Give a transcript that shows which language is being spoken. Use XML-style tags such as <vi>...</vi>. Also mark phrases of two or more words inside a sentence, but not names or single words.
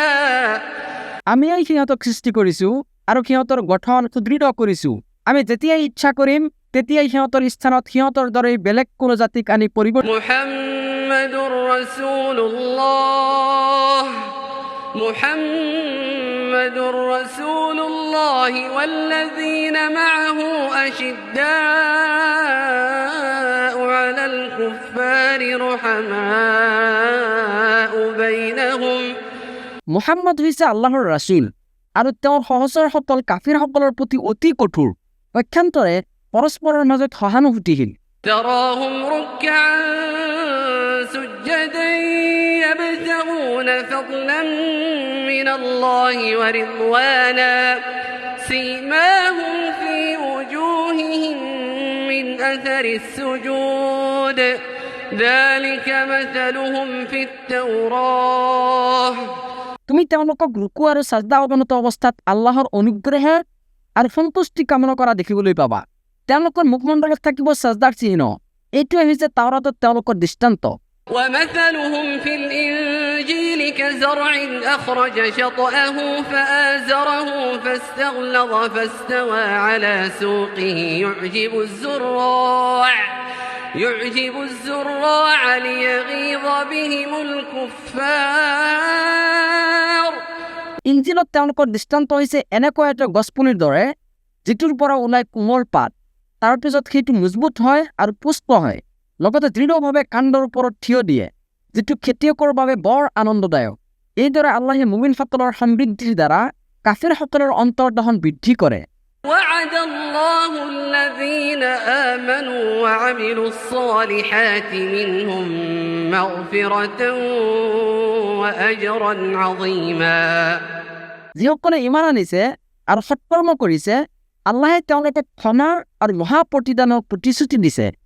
<as>আমিয়েই সিহঁতক সৃষ্টি কৰিছোঁ আৰু সিহঁতৰ গঠন সুদৃঢ় কৰিছোঁ। আমি যেতিয়াই ইচ্ছা কৰিম তেতিয়াই সিহঁতৰ স্থানত সিহঁতৰ দৰে বেলেগ কোনো জাতিক আনি পৰিৱৰ্তন</as> <ar>محمد رسول الله محمد رسول الله والذين معه أشداء على الكفار رحماء بينهم.</ar> <as>মুহাম্মদ হৈছে আল্লাহৰ ৰাছুল আৰু তেওঁৰ সহচৰসকল কাফিৰসকলৰ প্ৰতি অতি কঠোৰ, পক্ষান্তৰে পৰস্পৰৰ মাজত সহানুভূতিশীল।</as> <ar>تراهم ركعا سجدا يبتغون فضلا من الله ورضوانا سيماهم في وجوههم من أثر السجود ذلك مثلهم في التوراة।</ar> <as>তুমি তেওঁলোকক ৰুকু আৰু সাজদা অৱনত অৱস্থাত আল্লাহৰ অনুগ্ৰহে আৰু সন্তুষ্টি কামনা কৰা দেখিবলৈ পাবা। তেওঁলোকৰ মুখমণ্ডলত থাকিব সাজদাৰ চিহ্ন। এইটোৱে হৈছে তাওৰাতত তেওঁলোকৰ দৃষ্টান্ত।</as> <ar>ومثلهم في الإنجيل كزرع أخرج شطأه فآزره فاستغلظ فاستوى على سوقه يعجب الزراع ليغيظ بهم الكفار।</ar> <as>ইঞ্জিলত তেওঁলোকৰ দৃষ্টান্ত হৈছে এনেকুৱা এটা গছপুলিৰ দৰে যিটোৰ পৰা ওলাই কোমল পাত, তাৰ পিছত সেইটো মজবুত হয় আৰু পুষ্ট হয়, লগতে দৃঢ়ভাৱে কাণ্ডৰ ওপৰত থিয় দিয়ে, যিটো খেতিয়কৰ বাবে বৰ আনন্দদায়ক। এইদৰে আল্লাহে মুমিনসকলৰ সমৃদ্ধিৰ দ্বাৰা কাফিৰসকলৰ অন্তৰ্দহন বৃদ্ধি কৰে।</as> <ar>وعد الله الذين آمنوا وعملوا الصالحات منهم مغفرة وأجرا عظيما।</ar> <as>যিসকলে ইমান আনিছে আৰু সৎকৰ্ম কৰিছে, আল্লাহে তেওঁলোকক ক্ষমা আৰু মহা প্ৰতিদানৰ প্ৰতিশ্ৰুতি দিছে।</as>